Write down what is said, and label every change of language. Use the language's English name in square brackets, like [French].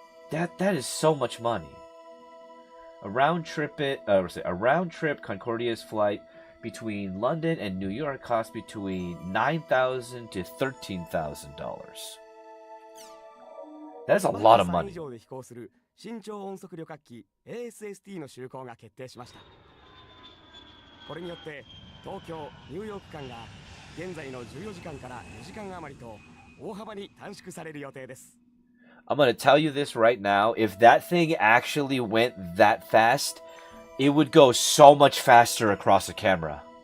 [English] That is so much money. A round trip Concordia's flight between London and New York cost between $9,000 to $13,000. That's a lot of [Japanese] マッハ [English] money. [Japanese] 以上で飛行する伸長音速旅客機 ASST の就航が決定しました。これによって東京ニューヨーク間が現在の14時間から4時間余りと大幅に短縮される予定です。 [English] I'm gonna tell you this right now. If that thing actually went that fast, it would go so much faster across the camera.